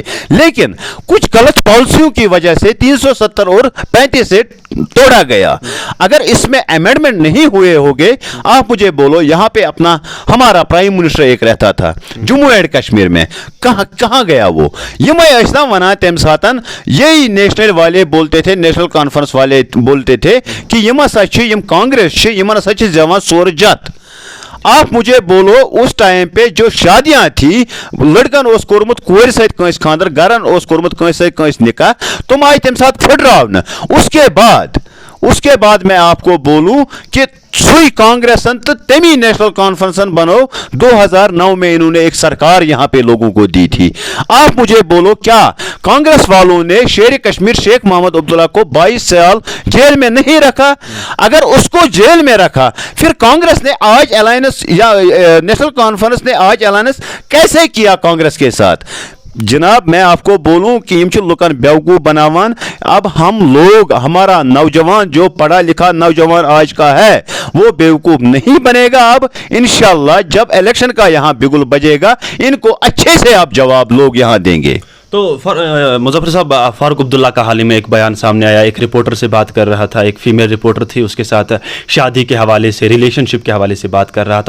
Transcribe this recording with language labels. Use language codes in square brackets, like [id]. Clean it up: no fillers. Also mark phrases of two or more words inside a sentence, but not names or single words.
[hi] लेकिन कुछ गलत पॉलिसियों की वजह से 370 और 35 से तोड़ा गया। अगर इसमें अमेंडमेंट नहीं हुए होंगे, आप मुझे बोलो, यहां पे अपना हमारा [en] prime minister [hi] एक रहता था जम्मू एंड कश्मीर में, कहां गया वो? ये मैं ऐसा [ks] वना तम सातन [hi] यही नेशनल वाले बोलते थे, नेशनल कॉन्फ्रेंस वाले बोलते थे कि [ks] यम हसा कांग्रेस यमन हसा जवान सोर जत। [hi] आप मुझे बोलो, उस टाइम पे जो शादियां थी, [ks] लड़कन ओस कोरमुत कोर सत कंस खानदर, गरन ओस कोरमुत कंस सत कंस निकाह, तुम आए तम साथ फुटरावन। [hi] उसके बाद मैं आपको बोलूं कि [ks] सुई कांग्रेसन तो तमी नेशनल कॉन्फ्रेंसन बनो [hi] 2009 में इन्होंने एक सरकार यहां पे लोगों को दी थी। आप मुझे बोलो, क्या कांग्रेस वालों ने शेर कश्मीर शेख मोहम्मद अब्दुल्ला को 22 साल जेल में नहीं रखा? अगर उसको जेल में रखा, फिर कांग्रेस ने आज अलायंस या नेशनल कॉन्फ्रेंस ने आज अलायंस कैसे किया कांग्रेस के साथ? जनाब, मैं आपको बोलूं कि [ks] इम लुकन बेवकूफ़ बनावान। [hi] अब हम लोग, हमारा नौजवान जो पढ़ा लिखा नौजवान आज का है, वो बेवकूफ़ नहीं बनेगा। अब इंशाल्लाह जब इलेक्शन का यहाँ बिगुल बजेगा, इनको अच्छे से आप जवाब लोग यहाँ देंगे। तो मुजफ्फर साहब, फारूक अब्दुल्ला का हाल ही में एक बयान सामने आया, एक रिपोर्टर से बात कर रहा था, एक [en] female reporter [hi] थी, उसके साथ शादी के हवाले से, रिलेशनशिप के हवाले से बात कर रहा था।